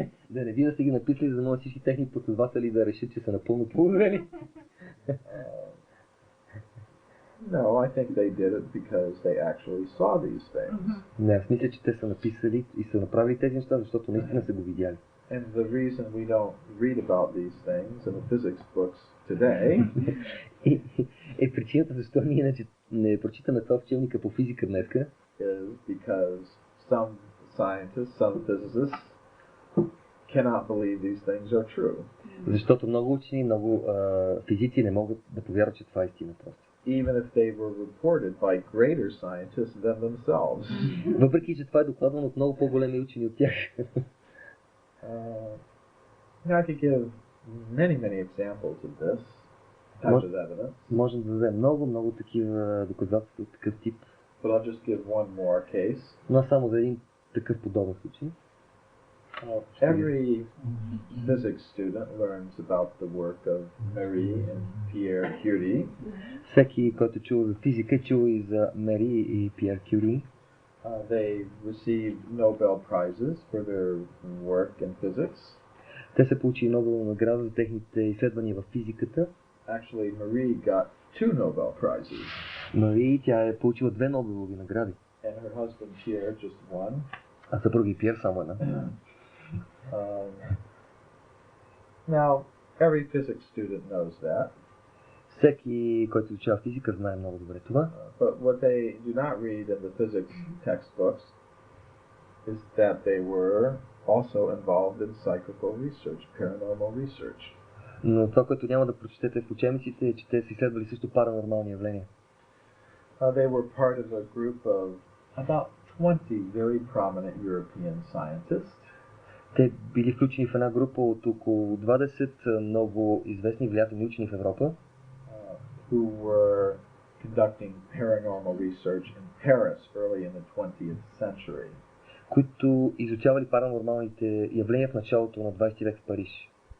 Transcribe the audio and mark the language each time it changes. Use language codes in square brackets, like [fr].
[bg] Да не би да са ги написали, за да могат всички техни последователи да решат, че са напълно полудели. [en] No, I think they did it because they actually saw these things. [bg] Не, аз мисля, че те са написали и са направили тези неща, защото наистина са го видяли. [en] And the reason we don't read about these things in the physics books today [bg] и причината защо ние не прочитаме това в учебника по физика днеска [en] is because some scientists, some physicists cannot believe these things are true. [bg] Защото много учени, много физици не могат да повярват, че това е истина просто. [en] Even if they were reported by greater scientists than themselves. [bg] Въпреки, че това е докладвано от много по-големи учени от тях. [en] I could give many examples of this type of evidence. [bg] Можем да дадем много такива доказателства от такъв тип. [en] But I'll just give one more case. [bg] Но само за един такъв подобен случай. [en] Every physics student learns about the work of Marie and Pierre Curie. [bg] Всеки, който чува за физика, чува и за Мари и Пиер Кюри. [en] They received Nobel prizes for their work in physics. [bg] Те са получили Нобелова награда за техните изследвания в физиката. [en] Actually, Marie got 2 Nobel prizes. [bg] Мари, тя е получила 2 Нобелови награди. [en] And her husband Pierre just one. [bg] А съпруги Пиер само една. [en] Now, every physics student knows that. [bg] Всеки, който изучава физика, знае много добре това. [en] But what they do not read in the physics textbooks is that they were also involved in psychical research, paranormal research. [bg] Но това, което няма да прочетете в учебниците, е, че те са изследвали също паранормални явления. [en] They were part of a group of about 20 very prominent European scientists. [bg] Те били включени в една група от около 20 много известни влиятелни учени в Европа, [en] who were conducting paranormal research in Paris early in the 20th century. [bg] които изучавали паранормалните явления в началото на 20 век в Париж.